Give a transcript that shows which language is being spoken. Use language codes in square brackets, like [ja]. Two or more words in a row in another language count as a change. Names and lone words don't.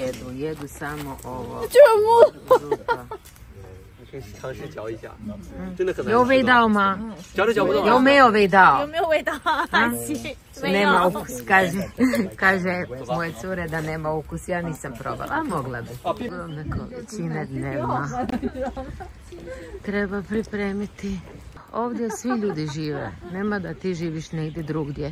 [hr] jedu samo ovo. [zh] 可以尝试嚼一下，真的很难吃。有味道吗？嚼都嚼不动。有没有味道？有没有味道？ [hr] Nema ukus, kaže moje cure da nema ukus, ja nisam probala, a mogla bi. Ogromne količine dnevno. Treba pripremiti. Ovdje svi ljudi žive, nema da ti živiš negdje drugdje.